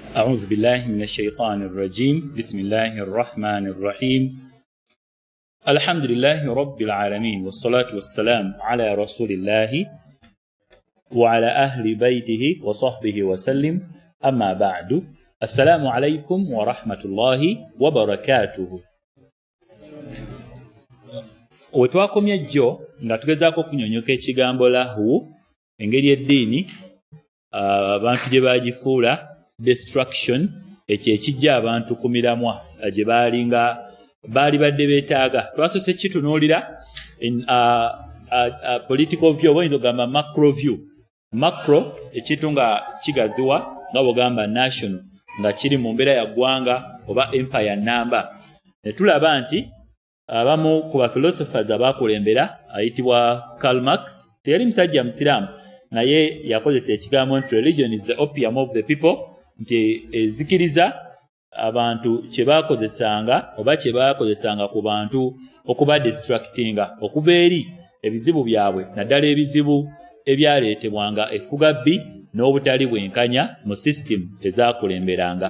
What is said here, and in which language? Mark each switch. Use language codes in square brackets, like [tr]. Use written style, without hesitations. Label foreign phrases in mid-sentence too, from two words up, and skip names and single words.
[ar] أعوذ بالله من الشيطان الرجيم بسم الله الرحمن الرحيم الحمد لله رب العالمين والصلاة والسلام على رسول الله وعلى أهل بيته وصحبه وسلم أما بعد السلام عليكم ورحمة الله وبركاته. [lg] Wetwakomye ejjo nga tugezaako kunyonyoka ekigambo lahu engeri eddiini abantu gye bagifuula destruction ekyo ekijja abantu ku miramwa gye baali badde beetaaga. Twasose kitunuulira [en] political view [lg] oba oyinza ogamba [en] macro view. [lg] Macro ekintu nga kigaziwa nga bwogamba national nga kiri mu mbeera ya ggwanga oba empire namba. Ne tulaba nti abamu ku ba philosophers abaakulembera ayitibwa Karl Marx teyali musajja musiraamu naye yakozesa ekigambo nti [en] religion is the opium of the people, [lg] nti ezikiriza abantu kye baakozesanga ku bantu okuba distractinga okuva eri ebizibu byabwe naddala ebizibu ebyaleetebwanga effugabbi n'obutali bwenkanya mu system ezaakulemberanga.